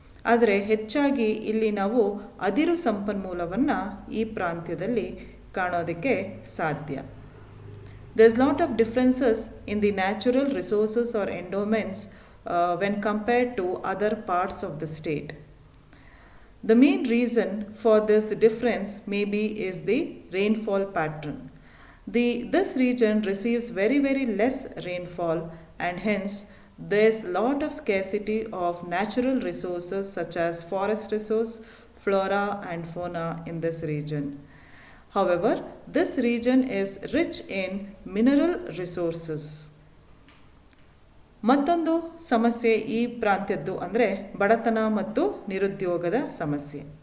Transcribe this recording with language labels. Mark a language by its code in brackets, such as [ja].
[kn] ಆದರೆ ಹೆಚ್ಚಾಗಿ ಇಲ್ಲಿ ನಾವು ಅದಿರು ಸಂಪನ್ಮೂಲವನ್ನು ಈ ಪ್ರಾಂತ್ಯದಲ್ಲಿ ಕಾಣೋದಕ್ಕೆ ಸಾಧ್ಯ. [en] There's lot of differences in the natural resources or endowments when compared to other parts of the state. The main reason for this difference maybe is the rainfall pattern. This region receives very less rainfall, and hence there's lot of scarcity of natural resources such as forest resource, flora and fauna in this region. However, this region is rich in mineral resources. [kn] ಮತ್ತೊಂದು ಸಮಸ್ಯೆ ಈ ಪ್ರಾಂತ್ಯದ್ದು ಅಂದರೆ ಬಡತನ ಮತ್ತು ನಿರುದ್ಯೋಗದ ಸಮಸ್ಯೆ.